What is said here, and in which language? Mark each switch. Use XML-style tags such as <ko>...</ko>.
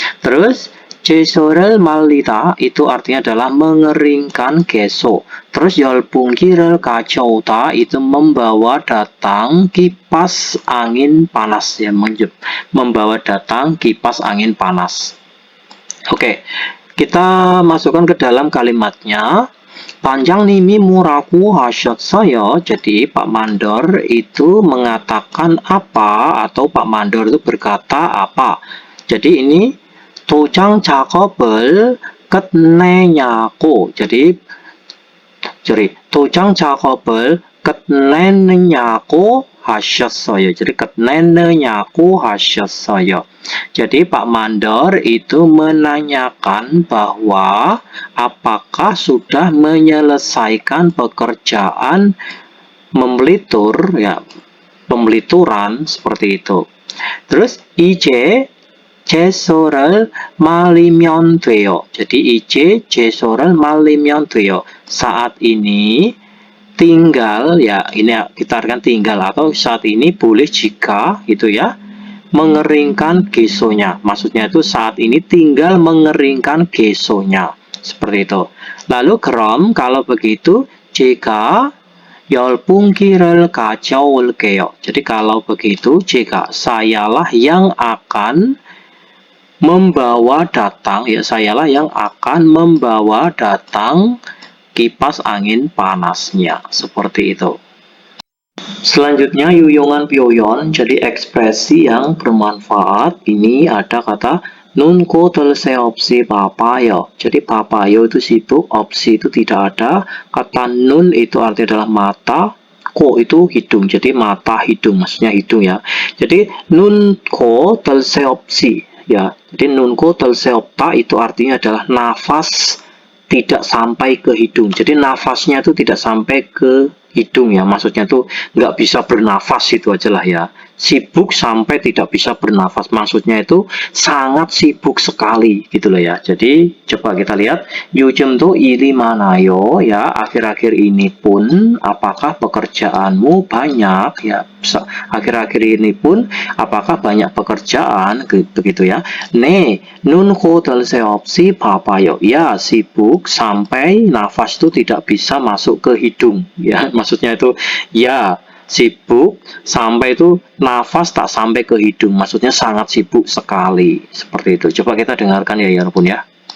<id>Terus</id> <ko>제소를 말리다</ko> <id>itu artinya adalah mengeringkan geso. Terus</id> <ko>열풍기를 가져오다</ko> <id>itu membawa datang kipas angin panas ya, membawa datang kipas angin panas. Oke, kita masukkan ke dalam kalimatnya.</id> <ko>반장님이 뭐라고 하셨어요?</ko> <id>Jadi Pak Mandor itu mengatakan apa, atau Pak Mandor itu berkata apa. Jadi ini</id> <ko>도장 작업을 끝내냐고.</ko> <id>jadi</id> <ko>도장 작업을 끝내느냐고 하셨어요.</ko> <id>jadi</id> <ko>끝내느냐고 하셨어요.</ko> <id>Jadi Pak Mandor itu menanyakan bahwa apakah sudah menyelesaikan pekerjaan membelitur ya, pembelituran seperti itu. Terus</id> <ko>이제 제소를 말리면 돼요.</ko> <id>jadi</id> <ko>이제 제소를 말리면 돼요.</ko> <id>saat ini tinggal ya, ini kita artikan tinggal atau saat ini boleh jika itu ya, mengeringkan gesonya. Maksudnya itu saat ini tinggal mengeringkan gesonya. Seperti itu. Lalu 그럼 kalau begitu jika</id> <ko>열풍기를 가져올게요.</ko> <id>jadi kalau begitu jika sayalah yang akan membawa datang ya, sayalah yang akan membawa datang kipas angin panasnya. Seperti itu. Selanjutnya</id> <ko>유용한 표현,</ko> <id>jadi ekspresi yang bermanfaat. Ini ada kata</id> <ko>눈, 코, 들, 새 없이 바빠요.</ko> <id>jadi 바빠요 itu sibuk, 없이 itu tidak ada. Kata nun itu artinya adalah mata, ko itu hidung, jadi mata hidung, maksudnya hidung ya. jadi</id> <ko>눈, 코, 들, 새 없이</ko> <id>ya, jadi</id> <ko>눈, 코, 들, 새 없다</ko> <id>itu artinya adalah nafas tidak sampai ke hidung. jadi nafasnya itu tidak sampai ke hidung ya, maksudnya itu nggak bisa bernafas, itu aja lah ya. Sibuk sampai tidak bisa bernafas, maksudnya itu sangat sibuk sekali gitu loh ya. Jadi coba kita lihat</id> <ko>요즘도 일이 많아요</ko> <id>ya, akhir-akhir ini pun apakah pekerjaanmu banyak ya, akhir-akhir ini pun apakah banyak pekerjaan begitu ya.</id> <ko>네, 눈, 코, 들, 새 없이 바빠요.</ko> <id>ya, sibuk sampai nafas itu tidak bisa masuk ke hidung ya, maksudnya itu ya, sibuk sampai itu nafas tak sampai ke hidung, maksudnya sangat sibuk sekali. Seperti itu. Coba kita dengarkan ya Yarbun ya.</id>